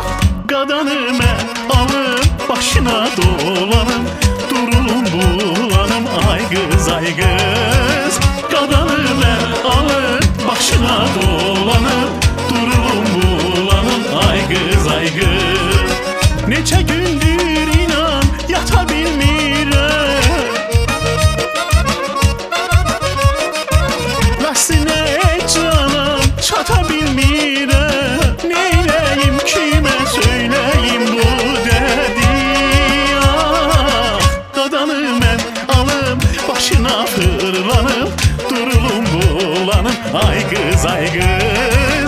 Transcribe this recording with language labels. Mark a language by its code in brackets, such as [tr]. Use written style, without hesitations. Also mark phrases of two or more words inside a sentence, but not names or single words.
[az] Qadanımı alıp başına dolanım, durulum bulanım, [tr] ay kız ay kız. [az] Qadanımı alıp başına dolanım, durulum bulanım, [tr] ay kız ay kız. [az] Neçə gündür inan yata bilmirəm, Lastinə canım çata bilmirəm. Neyləyim kimə söyləyim bu dədi, ah. Qadanı mən alım başına fırlanım, durulum bulanım, [tr] ay kız ay kız.